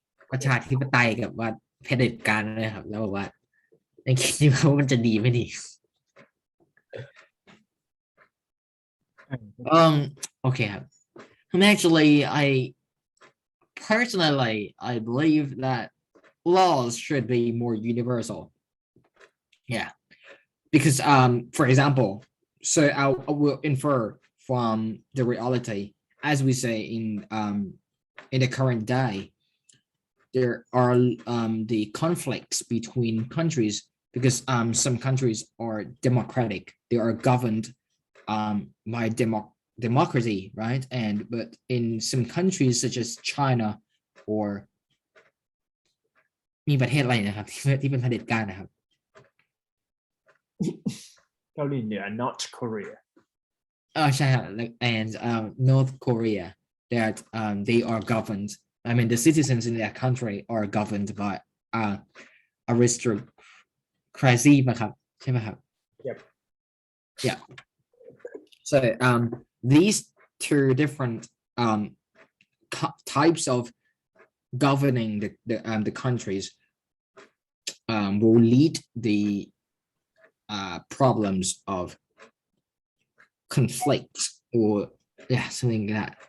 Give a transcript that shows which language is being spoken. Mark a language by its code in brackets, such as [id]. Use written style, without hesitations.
[th] ประชาธิปไตยกับว่าเผด็จการนะครับแล้วบอกว่าในคิดว่ามันจะดีไม่ดี okay ครับ [en] actually personally I believe that laws should be more universal. Yeah, because for example, so I will infer from the reality, as we say in the current day, there are the conflicts between countries because some countries are democratic, they are governed by democracy, right? And but in some countries such as China or [th] มีประเทศอะไรนะครับที่เป็นเผด็จการนะครับ เกาหลีเหนือ North Korea ใช่ครับ [en] and North Korea that they are governed. I mean, the citizens in that country are governed by aristocracy [th] มั้งครับใช่ไหมครับ [en] Yep. Yeah. So these two different types of governing the countries will lead the problems of conflict or something like that.